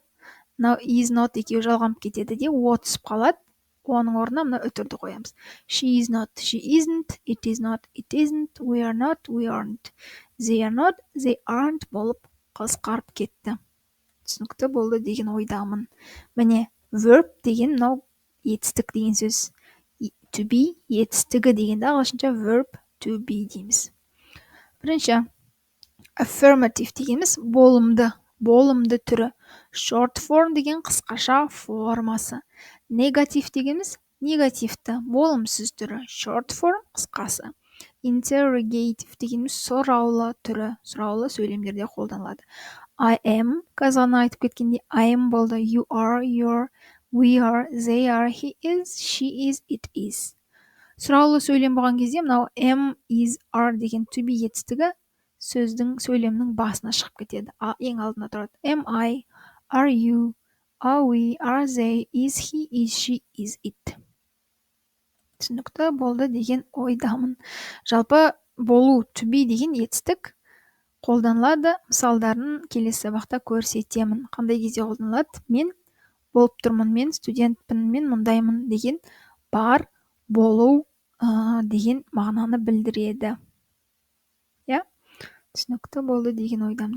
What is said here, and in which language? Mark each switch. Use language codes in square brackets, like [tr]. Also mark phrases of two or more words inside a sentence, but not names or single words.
[kk] Мынау [en] is not [kk] екеуі жалғанып кетеді де о түсіп қалады. Оның орнына мына үтірді қоямыз. [en] She is not, she isn't, it is not, it isn't, we are not, we aren't, they are not, they aren't [kk] болып қысқарып кетті. Түсінікті болды деген ойдамын. Міне, verb деген мынау етістік деген сөз. [en] To be [kk] етістігі дегенде ағылшынша [en] verb to be [kk] дейміз. Бірінші, affirmative дегеніміз болымды түрі. [en] Short form [kk] деген қысқаша формасы. Negative дегеніміз негативті, болымсыз түрі. [en] Short form [kk] қысқасы. Interrogative дегеніміз сұраулы түрі. Сұраулы сөйлемдерде қолданылады. [en] I am, [kk] қазғана айтып кеткенде [en] I am [kk] болды. [en] You are, you're, we are, they are, he is, she is, it is. [kk] Сұраулы сөйлем болған кезде мынау [en] am, is, are [kk] деген [en] to be [kk] етістігі сөйлемнің басына шығып кетеді. Ең алдында тұрады. [en] Am I, are you, are we, are they, is he, is she, is it. [kk] Түсінікті болды деген ойдамын. Жалпы болу, [en] to be [kk] деген етістік қолданылады. Мысалдарын келесі сабақта көрсетемін. Қандай кезде қолданылады? Мен болып тұрмын, мен студентпін, мен мұндаймын деген бар, болу деген мағынаны білдіреді. Түсінікті болды деген ойдамын.